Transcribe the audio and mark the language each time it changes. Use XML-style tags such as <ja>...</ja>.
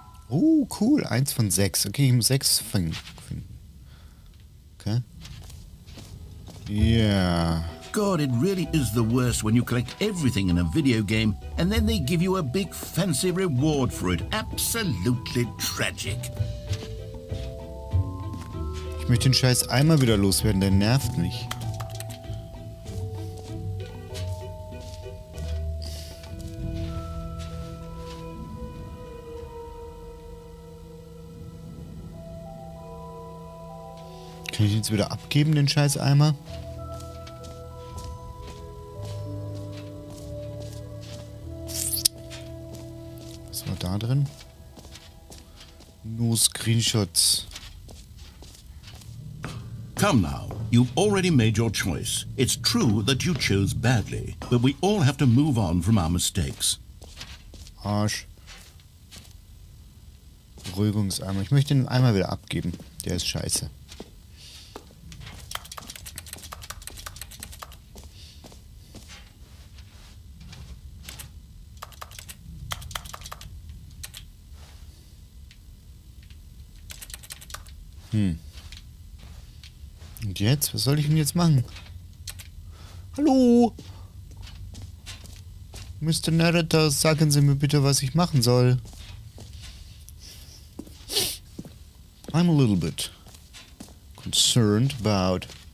<de>Oh, cool. 1 von 6. Okay, ich muss 6 finden. Okay. Yeah.</de> <en>God, it really is the worst when you collect everything in a video game and then they give you a big fancy reward for it. Absolutely tragic.</en> <de>Ich möchte den scheiß Eimer wieder loswerden, der nervt mich. Kann ich ihn jetzt wieder abgeben, den scheiß Eimer? Was war da drin? Nur Screenshots.</de> <en>Come now, You've already made your choice. It's true that you chose badly, but we all have to move on from our mistakes.</en> <de>Arsch. Beruhigungseimer. Ich möchte den Eimer wieder abgeben. Der ist scheiße. Und jetzt? Was soll ich denn jetzt machen? Hallo? Mr. Narrator, sagen Sie mir bitte, was ich machen soll.</de> <en>I'm a little bit concerned about...</en>